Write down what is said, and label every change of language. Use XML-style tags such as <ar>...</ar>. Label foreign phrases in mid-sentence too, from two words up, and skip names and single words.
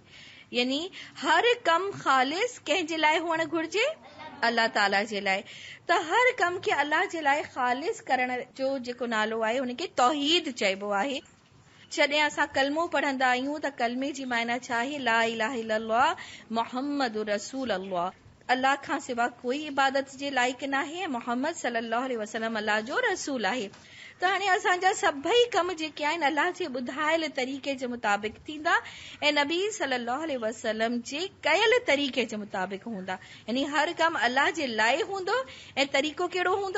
<sd>यानी हर कम ख़ालिस कंहिंजे लाइ हुअणु घुर्जे, अल्लाह ताला जे लाइ। त हर कम खे अल्लाह जे लाइ ख़ालिस करण जो जेको नालो आहे उनखे तौहीद चइबो आहे। जॾहिं असां कलमो पढ़ंदा आहियूं त कलमे जी मायना छा आहे?</sd> <ar>لا إله إلا الله محمد رسول الله.</ar> <sd>अल्लाह खां सिवा कोई इबादत जे लाइक़ न आहे। मोहम्मद सल्लल्लाहु अलैहि वसल्लम अल्लाह जो रसूल आहे। त हाणे असांजा सभई कम जेके आहिनि अल्लाह जे ॿुधायल तरीक़े जे मुताबिक़ थींदा ऐं नबी सल्लल्लाहु अलैहि वसल्लम जे कयल तरीक़े जे मुताबिक़ हूंदा। यानी हर कम अल्लाह जे लाइ हूंदो ऐं तरीक़ो कहिड़ो हूंदो?</sd>